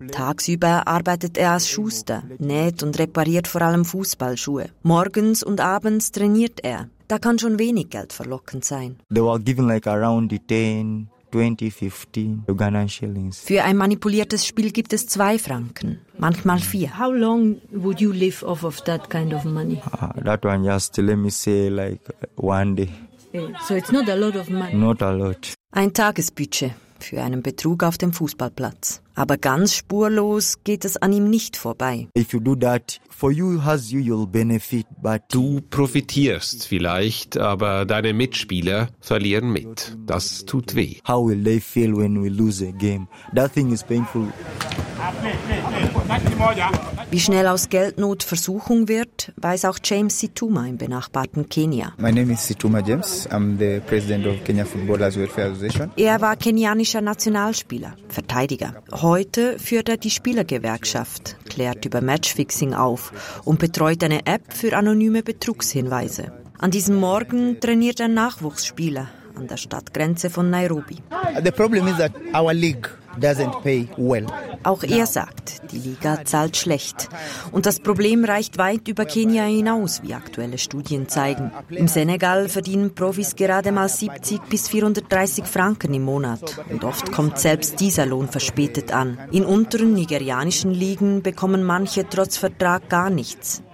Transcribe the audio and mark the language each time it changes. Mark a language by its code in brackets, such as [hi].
[de] Tagsüber arbeitet er als Schuster, näht und repariert vor allem Fußballschuhe. Morgens und abends trainiert er. Da kann schon wenig Geld verlockend sein. Für ein manipuliertes Spiel gibt es 2 Franken, manchmal 4. [en] How long would you live off of that kind of money? That one just let me say like one day. So it's not a lot of money. Not a lot. [de] Ein Tagesbudget für einen Betrug auf dem Fußballplatz. Aber ganz spurlos geht es an ihm nicht vorbei. [en] If you do that, for you has you, you'll benefit, but [de] du profitierst vielleicht, aber deine Mitspieler verlieren mit. Das tut weh. [en] How will they feel when we lose a game? That thing is painful. [de] Wie schnell aus Geldnot Versuchung wird, weiß auch James Situma im benachbarten Kenia. [en] My name is Situma James. I'm the president of Kenya Footballers Welfare Association. [de] Er war kenianischer Nationalspieler, Verteidiger. Heute führt er die Spielergewerkschaft, klärt über Matchfixing auf und betreut eine App für anonyme Betrugshinweise. An diesem Morgen trainiert ein Nachwuchsspieler an der Stadtgrenze von Nairobi. [en] The problem is that our league doesn't pay well. [de] Auch er sagt, die Liga zahlt schlecht. Und das Problem reicht weit über Kenia hinaus, wie aktuelle Studien zeigen. Im Senegal verdienen Profis gerade mal 70 bis 430 Franken im Monat. Und oft kommt selbst dieser Lohn verspätet an. In unteren nigerianischen Ligen bekommen manche trotz Vertrag gar nichts.